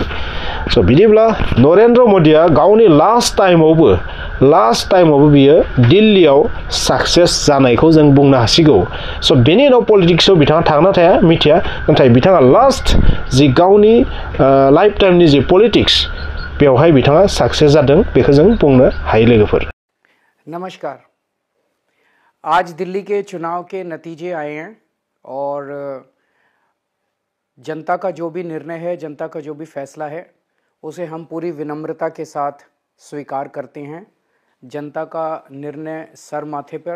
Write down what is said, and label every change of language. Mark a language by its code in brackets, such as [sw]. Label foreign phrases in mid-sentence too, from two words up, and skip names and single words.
[brx] स' बिदिब्ला नरेंद्र मदिया गावनि लास्ट टाइमावबो बियो दिल्लीयाव साक्सेस जानायखौ जों बुंनो हासिगौ। स' बेनि उनाव पलिटिक्सआव बिथाङा थांना थाया मिथिया, नाथाय बिथाङा लास्ट जि गावनि लाइफ टाइमनि जि पलिटिक्स बेवहाय बिथाङा साक्सेस जादों, बेखौ जों बुंनो हायो लोगोफोर। [hi] नमस्कार। आज दिल्ली के चुनाव के नतीजे आए हैं और जनता का जो भी निर्णय है, जनता का जो भी फैसला है, उसे हम पूरी विनम्रता के साथ स्वीकार करते हैं। जनता का निर्णय सर माथे पर।